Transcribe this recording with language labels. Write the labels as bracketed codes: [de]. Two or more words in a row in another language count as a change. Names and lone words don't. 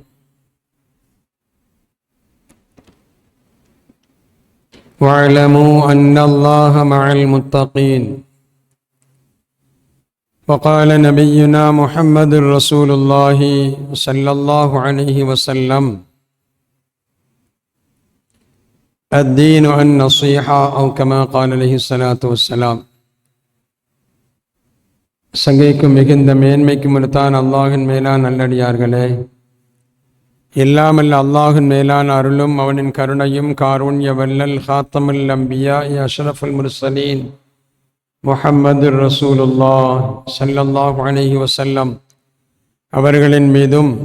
[ar] واعلموا أن الله مع المتقين. وقال نبينا محمد رسول الله صلى الله عليه وسلم: الدين النصيحة، أو كما قال عليه الصلاة والسلام. [ta] சங்கைக்கும் மிகுந்த மேன்மைக்கும் உரித்தான அல்லாஹின் மேலான நல்லடியார்களே, எல்லாமல்ல அல்லாஹின் மேலான அருளும் அவனின் கருணையும் காருண்ய வல்லல் [ar] خاتم الأنبياء أشرف المرسلين محمد رسول الله صلى الله عليه وسلم [ta] அவர்களின் மீதும்